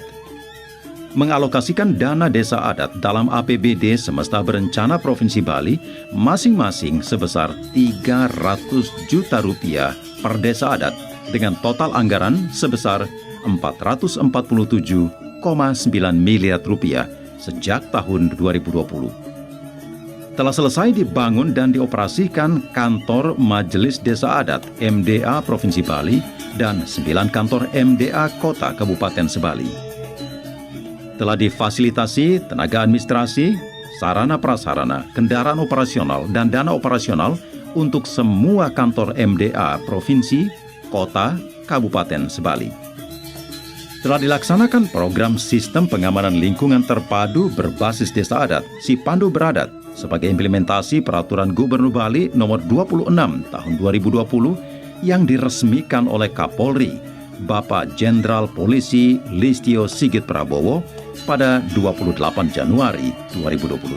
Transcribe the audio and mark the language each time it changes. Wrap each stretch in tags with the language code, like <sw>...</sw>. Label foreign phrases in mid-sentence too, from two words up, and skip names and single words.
<id>Mengalokasikan dana desa adat dalam APBD Semesta Berencana Provinsi Bali masing-masing sebesar Rp300 juta per desa adat dengan total anggaran sebesar Rp447,9 miliar sejak tahun 2020. Telah selesai dibangun dan dioperasikan kantor Majelis Desa Adat MDA Provinsi Bali dan 9 kantor MDA Kota Kabupaten se-Bali. Telah difasilitasi tenaga administrasi, sarana prasarana, kendaraan operasional, dan dana operasional untuk semua kantor MDA Provinsi, Kota, Kabupaten se-Bali. Telah dilaksanakan program Sistem Pengamanan Lingkungan Terpadu berbasis Desa Adat, Sipandu Beradat, sebagai implementasi Peraturan Gubernur Bali Nomor 26 Tahun 2020 yang diresmikan oleh Kapolri, Bapak Jenderal Polisi Listio Sigit Prabowo pada 28 Januari 2022.</id>